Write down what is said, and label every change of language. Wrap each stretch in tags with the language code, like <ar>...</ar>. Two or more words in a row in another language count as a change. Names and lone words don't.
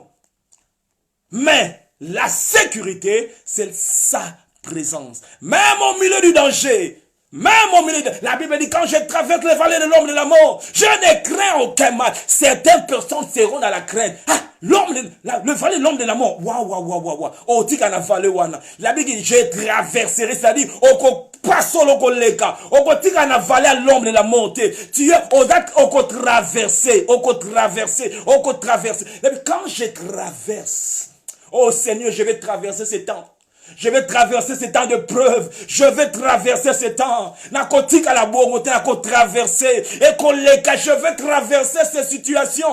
<fr>Mais la sécurité, c'est ça. Présence, même au milieu du danger, même au milieu de... La Bible dit, quand je traverse les vallées de l'ombre de la mort, je ne crains aucun mal. Certaines personnes seront dans la crainte. Ah, le vallée de l'ombre de la mort. Waouh. Oh,</fr> <ln>tika na vallée wana.</ln> <fr>La Bible dit, je traverserai, c'est-à-dire,</fr> <ln>oko passo loko leka, oko tika na vallée</ln> <fr>à l'ombre de la mort. Tu es,</fr> <ln>oko traverser.</ln> <fr>Quand je traverse, oh Seigneur, je vais traverser ces temps. Je vais traverser ces temps de preuve. Je vais traverser ces temps. Je vais traverser ces situations.</fr>